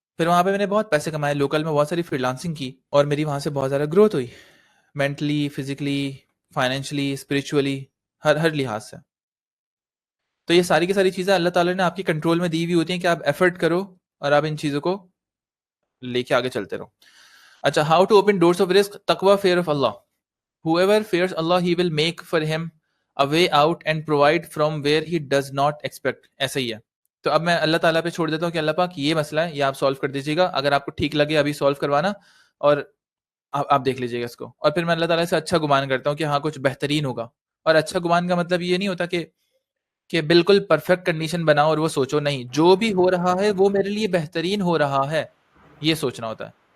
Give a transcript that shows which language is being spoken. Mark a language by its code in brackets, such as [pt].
[hi] फिर वहां पे मैंने बहुत पैसे कमाए, लोकल में बहुत सारी फ्रीलांसिंग की, और मेरी वहां से बहुत ज्यादा ग्रोथ हुई, मेंटली, फिजिकली, फाइनेंशियली, स्पिरिचुअली, हर हर लिहाज से। तो ये सारी की सारी चीजें अल्लाह ताला ने आपके कंट्रोल में दी हुई होती हैं कि आप एफर्ट करो और आप इन चीजों को लेके आगे चलते रहो। [en] अच्छा, how to open doors of रिस्क? तकवा, fear of Allah. Whoever fears Allah, he will make for him a way out and provide from where he does not expect. [hi] ऐसा ही है। तो अब मैं अल्लाह ताला पे छोड़ देता हूँ कि अल्लाह पाक ये मसला है, ये आप सॉल्व कर दीजिएगा, अगर आपको ठीक लगे अभी सॉल्व करवाना, और आप देख लीजिएगा इसको। और फिर मैं अल्लाह ताला से अच्छा गुमान करता हूँ कि हाँ कुछ बेहतरीन होगा। और अच्छा गुमान का मतलब ये नहीं होता कि बिल्कुल परफेक्ट कंडीशन बनाओ और वो सोचो, नहीं, जो भी हो रहा है वो मेरे लिए बेहतरीन हो रहा है, ये सोचना होता है।